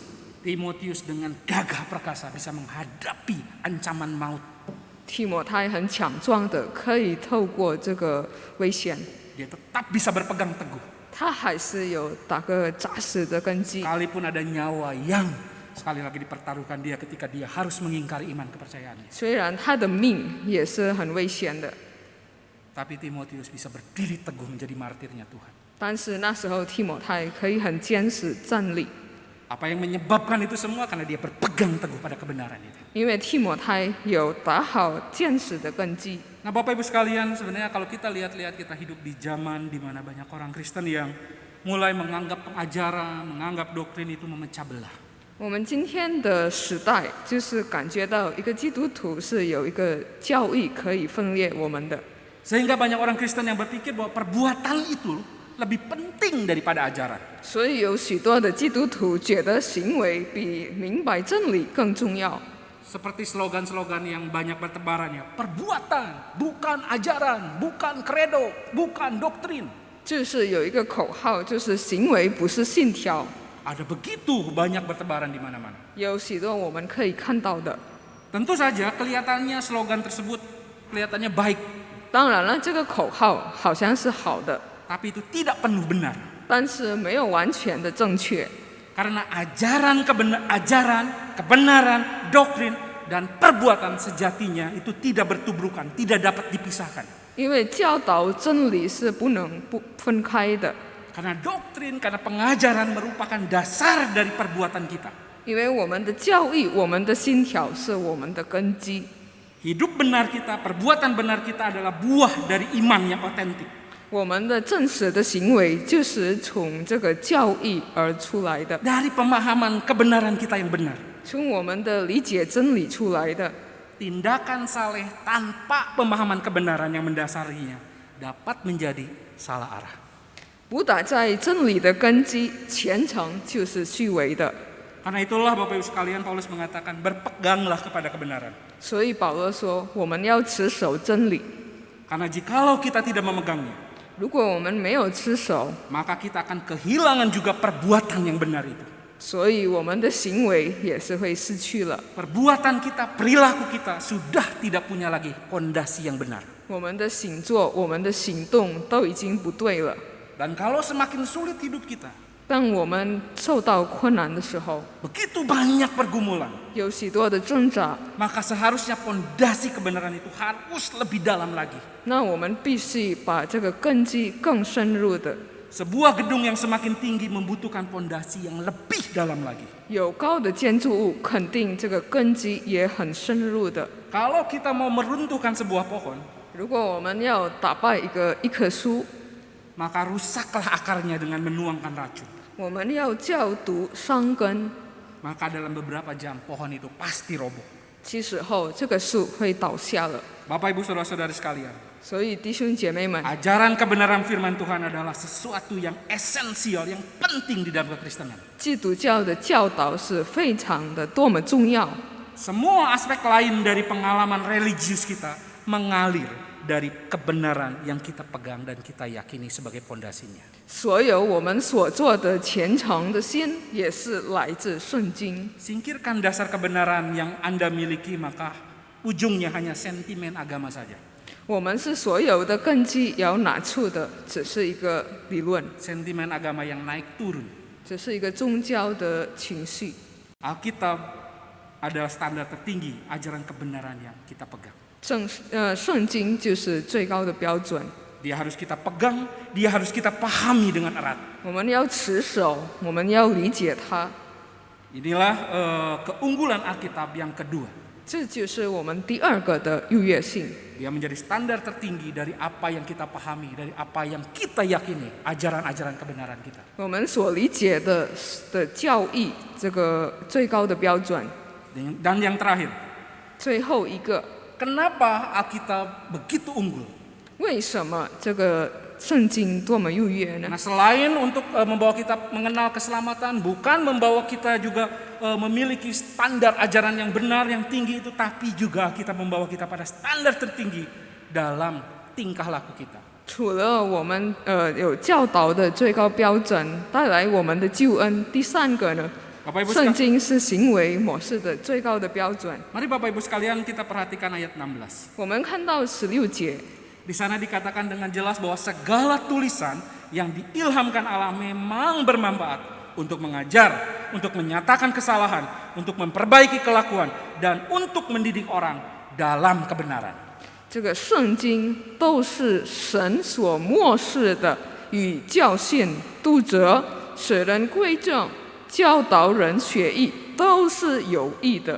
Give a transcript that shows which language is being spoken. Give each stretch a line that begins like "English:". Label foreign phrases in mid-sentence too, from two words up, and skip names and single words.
Indonesian: Timotius dengan gagah perkasa bisa menghadapi ancaman maut.
Chinese: 提摩太很强壮的，可以透过这个危险，
Indonesian: Dia tetap bisa berpegang teguh.
Chinese: 他还是有打个扎实的根基。
Indonesian: Sekalipun ada nyawa yang sekali lagi dipertaruhkan dia ketika dia harus mengingkari iman kepercayaannya.
Chinese: 虽然他的命也是很危险的，
Indonesian: Tapi Timotius bisa berdiri teguh menjadi martirnya Tuhan.
Chinese: 但是那时候提摩太可以很坚实站立，
Indonesian: Apa yang menyebabkan itu semua? Karena dia berpegang teguh pada kebenaran itu.
Chinese: 因为提摩太有打好坚实的根基。
Indonesian: Nah Bapak Ibu sekalian, sebenarnya kalau kita lihat-lihat kita hidup di zaman di mana banyak orang Kristen yang mulai menganggap pengajaran, menganggap doktrin itu memecah belah.
Chinese: 我们今天的时代，就是感觉到一个基督徒是有一个教义可以分裂我们的，
Indonesian: Sehingga banyak orang Kristen yang berpikir bahwa perbuatan itu lebih penting daripada ajaran.
Chinese: 所以有许多的基督徒觉得行为比明白真理更重要。
Indonesian: Seperti slogan-slogan yang banyak bertebarannya, perbuatan, bukan ajaran, bukan kredo, bukan doktrin.
Chinese: 就是有一个口号，就是行为不是信条。
Indonesian: Ada begitu banyak bertebaran di mana-mana.
Chinese: 有许多我们可以看到的。
Indonesian: Tentu saja kelihatannya slogan tersebut kelihatannya baik,
Chinese: 当然了，这个口号好像是好的，
Indonesian: tapi itu tidak penuh benar.
Chinese: 但是没有完全的正确。
Indonesian: Karena ajaran, kebenaran, doktrin, dan perbuatan sejatinya itu tidak bertubrukan, tidak dapat dipisahkan.
Chinese: 因为教导真理是不能不分开的，
Indonesian: Karena doktrin, karena pengajaran merupakan dasar dari perbuatan kita.
Chinese: 因为我们的教义、我们的信条是我们的根基。
Indonesian: Hidup benar kita, perbuatan benar kita adalah buah dari iman yang otentik.
Chinese: 我们的真实的行为就是从这个教义而出来的，
Indonesian: Dari pemahaman kebenaran kita yang benar.
Chinese: 从我们的理解真理出来的。
Indonesian: Tindakan saleh tanpa pemahaman kebenaran yang mendasarinya dapat menjadi salah arah.
Chinese: 不打在真理的根基，虔诚就是虚伪的。
Indonesian: Karena itulah Bapak Ibu sekalian, Paulus mengatakan berpeganglah kepada kebenaran.
Chinese: 所以保罗说，我们要持守真理。
Indonesian: Karena jikalau kita tidak memegangnya,
Chinese: 如果我们没有持守，
Indonesian: maka kita akan kehilangan juga perbuatan yang benar itu.
Chinese: 所以我们的行为也是会失去了。
Indonesian: Perbuatan kita, perilaku kita sudah tidak punya lagi pondasi yang benar.
Chinese: 我们的行作、我们的行动都已经不对了。
Indonesian: Dan kalau semakin sulit hidup kita,
Chinese: 当我们受到困难的时候，
Indonesian: begitu banyak pergumulan,
Chinese: 有许多的挣扎，
Indonesian: maka seharusnya pondasi kebenaran itu harus lebih dalam lagi.
Chinese: 那我们必须把这个根基更深入的。
Indonesian: Sebuah gedung yang semakin tinggi membutuhkan pondasi yang lebih dalam lagi.
Chinese: 有高的建筑物，肯定这个根基也很深入的。
Indonesian: Kalau kita mau meruntuhkan sebuah pohon,
Chinese: 如果我们要打败一棵树，
Indonesian: maka rusaklah akarnya dengan menuangkan racun.
Chinese: 我们要教毒伤根，
Indonesian: Maka dalam beberapa jam pohon itu pasti roboh.
Chinese: 其实后这个树会倒下了。
Indonesian: Bapak Ibu Saudara-saudari sekalian,
Chinese: 所以弟兄姐妹们，
Indonesian: ajaran kebenaran firman Tuhan adalah sesuatu yang esensial, yang penting di dalam kekristenan.
Chinese: 基督教的教导是非常的多么重要。
Indonesian: Semua aspek lain dari pengalaman religius kita mengalir dari kebenaran yang kita pegang dan kita yakini sebagai pondasinya.
Chinese: 所有我们所做的虔诚的心，也是来自圣经。
Indonesian: Singkirkan dasar kebenaran yang Anda miliki, maka ujungnya hanya sentimen agama saja.
Chinese: 我们是所有的根基要拿出的，只是一个理论，
Indonesian: Sentimen agama yang naik turun.
Chinese: 只是一个宗教的情绪。
Indonesian: Alkitab adalah standar tertinggi ajaran kebenaran yang kita pegang.
Chinese: 圣经就是最高的标准，
Indonesian: Dia harus kita pegang, dia harus kita pahami dengan erat.
Chinese: 我们要持守，我们要理解它。
Indonesian: Inilah keunggulan Alkitab yang kedua.
Chinese: 这就是我们第二个的优越性。
Indonesian: Dia menjadi standar tertinggi dari apa yang kita pahami, dari apa yang kita yakini, ajaran-ajaran kebenaran kita.
Chinese: 我们所理解的教义，这个最高的标准。
Indonesian: Dan yang terakhir,
Chinese: 最后一个，
Indonesian: kenapa Alkitab begitu unggul?
Chinese: 为什么这个圣经多么优越呢？
Indonesian: Nah, selain untuk membawa kita mengenal keselamatan, bukan membawa kita juga memiliki standar ajaran yang benar, yang tinggi itu, tapi juga kita membawa kita pada standar tertinggi dalam tingkah laku kita.
Chinese: 除了我们有教导的最高标准，带来我们的救恩。第三个呢，
Indonesian: Bapak Ibu
Chinese: 圣
Indonesian: sekalian,
Chinese: 经是行为模式的最高的标准。
Indonesian: mari Bapak Ibu sekalian kita perhatikan ayat 16.
Chinese: 我们看到16节，
Indonesian: Di sana dikatakan dengan jelas bahwa segala tulisan yang diilhamkan Allah memang bermanfaat untuk mengajar, untuk menyatakan kesalahan, untuk memperbaiki kelakuan, dan untuk mendidik orang dalam kebenaran.
Chinese: 这个圣经都是神所漠视的，与教训、督责、使人归正、教导人学艺，都是有益的。